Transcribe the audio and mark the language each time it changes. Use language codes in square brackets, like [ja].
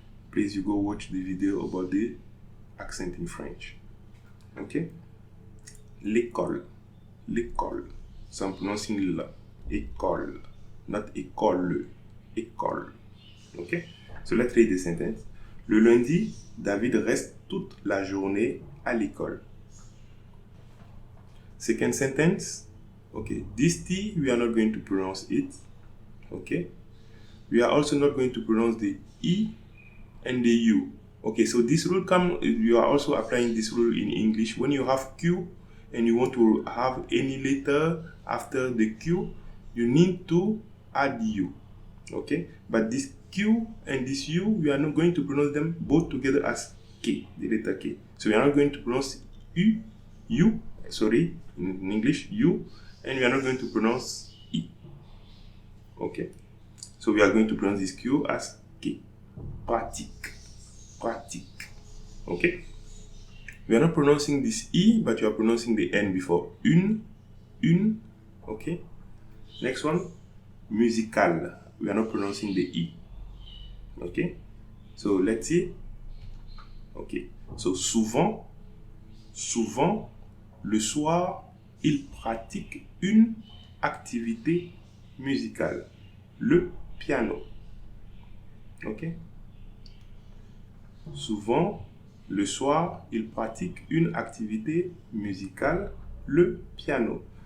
[en] Please, you go watch the video about the accent in French. Okay? L'école. L'école. So I'm pronouncing L. École. Not école. École. Okay? So let's read the sentence. [fr] Le lundi, David reste toute la journée à l'école. [en] Second sentence. Okay, this T, we are not going to pronounce it. Okay. We are also not going to pronounce the E and the U. Okay, so this rule you are also applying this rule in English. When you have Q and you want to have any letter after the Q, you need to add U. Okay, but this Q and this U, we are not going to pronounce them both together as K, the letter K. So we are not going to pronounce in English, U, and we are not going to pronounce E. Okay, so we are going to pronounce this Q as K. Pratique. Pratique. Okay, we are not pronouncing this E, but you are pronouncing the N before. Une. Okay, next one, musical. We are not pronouncing the E. Okay, so let's see. Okay, so [fr] souvent, le soir, il pratique une activité musicale, le piano. [en] Okay, [fr] souvent, le soir, il pratique une activité musicale, le piano.